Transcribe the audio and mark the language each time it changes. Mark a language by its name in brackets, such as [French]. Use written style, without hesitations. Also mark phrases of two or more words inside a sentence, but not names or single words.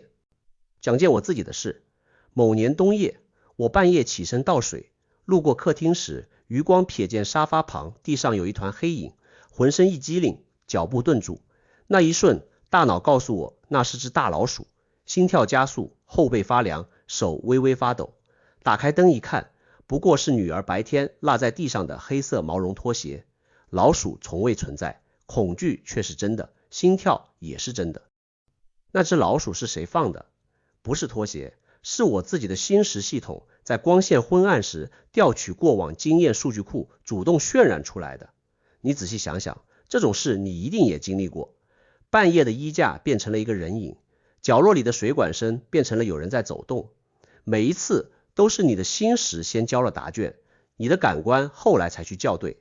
[Chinese] 講件我自己的事，某年冬夜，我半夜起身倒水，路過客廳時，餘光瞥見沙發旁地上有一團黑影，渾身一激靈，腳步頓住。那一瞬，大腦告訴我那是只大老鼠，心跳加速，後背發涼，手微微發抖。打開燈一看，不過是女兒白天落在地上的黑色毛絨拖鞋。老鼠從未存在，恐懼卻是真的，心跳也是真的。那只老鼠是誰放的？不是拖鞋，是我自己的心识系統在光線昏暗時調取過往經驗數據庫主動渲染出來的。你仔細想想，這種事你一定也經歷過。半夜的衣架變成了一個人影，角落裡的水管聲變成了有人在走動。每一次都是你的心識先交了答卷，你的感官後來才去校對。